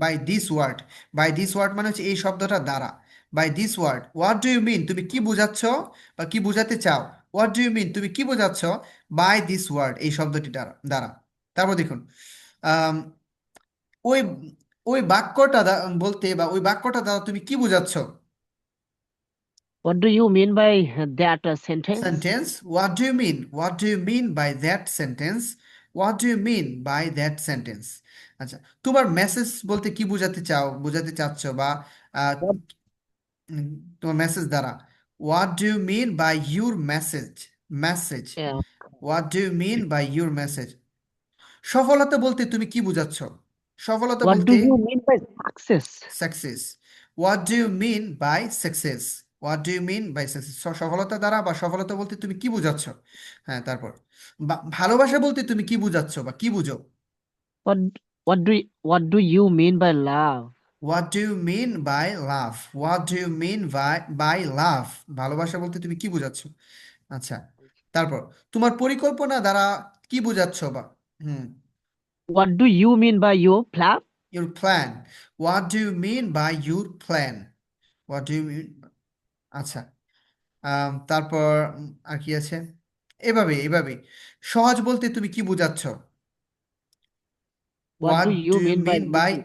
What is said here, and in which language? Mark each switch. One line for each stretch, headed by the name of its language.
English: by this word, by this word
Bangla: মানে হচ্ছে এই শব্দটা দ্বারা,
English: by this word, what do you mean,
Bangla: তুমি কি বোঝাচ্ছ বা কি বোঝাতে চাও,
English: what do you mean,
Bangla: তুমি কি বোঝাচ্ছ
English: by this word,
Bangla: এই শব্দটি দ্বারা দ্বারা। তারপর দেখুন, আম, ওই ওই বাক্যটা বলতে বা ওই বাক্যটা দ্বারা তুমি কি বোঝাচ্ছ।
English: What do you mean by that sentence? Sentence, what do you mean, what do you mean by that sentence, what do you mean by that sentence.
Bangla: আচ্ছা, তোমার মেসেজ বলতে কি বোঝাতে চাও, বোঝাতে চাচ্ছ বা আহ,
English: What? উম,
Bangla: তোমার মেসেজ দ্বারা,
English: What do you mean by your message, message, Yeah. What do you mean by your message.
Bangla: সফলতা বলতে তুমি কি বোঝাচ্ছ, সফলতা
English: What
Bangla: বলতে
English: do you mean by success? Success, what do you mean by success, what do you mean by success,
Bangla: সফলতা দ্বারা বা সফলতা বলতে তুমি কি বোঝাচ্ছ। হ্যাঁ, তারপর ভালোবাসা বলতে তুমি কি বোঝাচ্ছ বা কি বুঝো।
English: What what do you mean by love? What do you mean by love, what do you mean by love,
Bangla: ভালোবাসা বলতে তুমি কি বোঝাচ্ছ। আচ্ছা, তারপর তোমার পরিকল্পনা দ্বারা কি বোঝাচ্ছ বা, হুম,
English: What do you mean by your plan? Your plan, what do you mean by your plan, what do you mean.
Bangla: আচ্ছা, তারপর আর কি আছে, এভাবে এভাবে। সহজ বলতে তুমি কি বোঝাচ্ছ,
English: What what do do you you mean by mean by